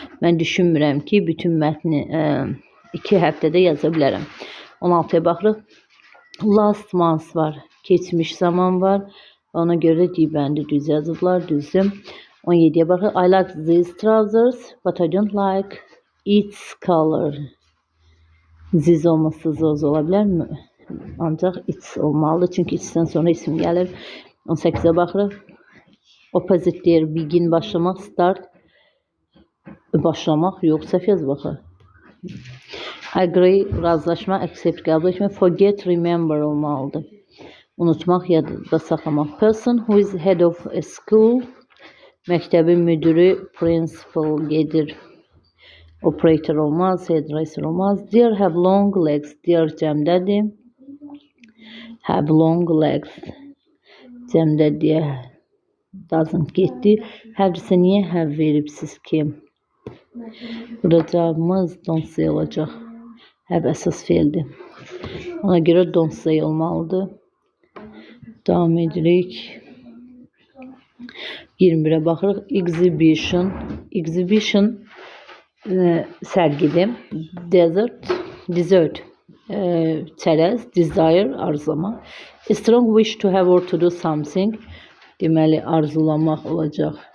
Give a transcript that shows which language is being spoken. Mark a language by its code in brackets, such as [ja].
[az] Mən düşünmürəm ki, bütün mətni 2 həftədə yaza bilərəm. 16'ya baxırıq. [en] Last month [az] var. Keçmiş zaman var. Ona görə D bəndi düz yazıblar. Düzdür. 17'ye baxırıq. [en] I like these trousers but I don't like its color. [az] This olmazsa zoz ola bilərmi? Ancaq its olmalıdır. Çünki itsdən sonra isim gəlir. 18'e baxırıq. Opposite deyir. Begin başlamaq. Start başlamaq. Yox, səhv yaz baxır. Agree, razılaşma, accept, qəbul etmək. Forget, remember olmalıdır. Unutmaq, yadda saxlamaq. [en] Person who is head of a school. [az] Məktəbin müdürü, principal gedir. Operator olmaz, hairdresser olmaz. [en] Deer have long legs. Deer cəmdədir. Have long legs. Cəmdədir. Doesn't getdi. [az] Have-sə niyə have veribsiz ki? Burada cavabımız don't say olacaq. Have əsas feildir. Ona görə don't say olmalıdır. Davam edirik. 21'e baxırıq. Exhibition. Exhibition sərgidir. Dessert. Çərəz. Desire, arzulamaq. [en] A strong wish to have or to do something. [az] Deməli, arzulamaq olacaq.